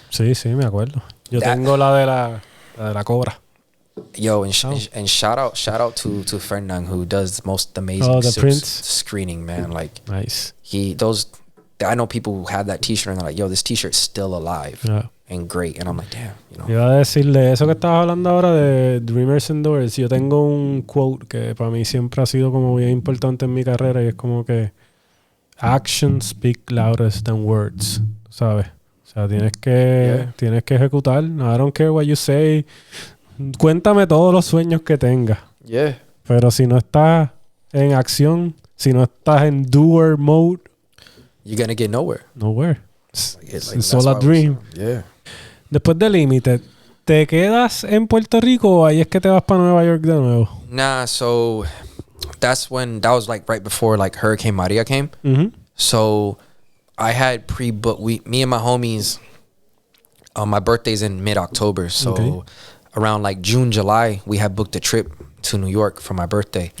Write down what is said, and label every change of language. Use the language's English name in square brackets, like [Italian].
[Spanish] sí, me acuerdo. Yo tengo la de la cobra. [English] Yo, and shout out to Fernand, who does the most amazing screening, man. Like nice. I know people who have that T-shirt and they're like, yo, this T-shirt's still alive. Yeah. And great. And I'm like, damn, you know. [Spanish] Iba a decirle eso que estabas hablando ahora de Dreamers and Doers. Yo tengo un quote que para mí siempre ha sido como bien importante en mi carrera y es como que [English] actions speak louder than words, [Spanish] ¿sabes? O sea, tienes que ejecutar. [English] I don't care what you say. [Spanish] Cuéntame todos los sueños que tengas. [English] Yeah. [Spanish] Pero si no estás en acción, si no estás en doer mode, [English] you're gonna get nowhere. It's all a dream. Yeah. [Spanish] Después de Limited, ¿te quedas en Puerto Rico o ahí es que te vas para Nueva York de nuevo? [English] Nah, so that was like right before like Hurricane Maria came. Mm-hmm. So I had pre-booked. Me and my homies. My birthday's in mid-October, so around like June, July, we had booked a trip to New York for my birthday.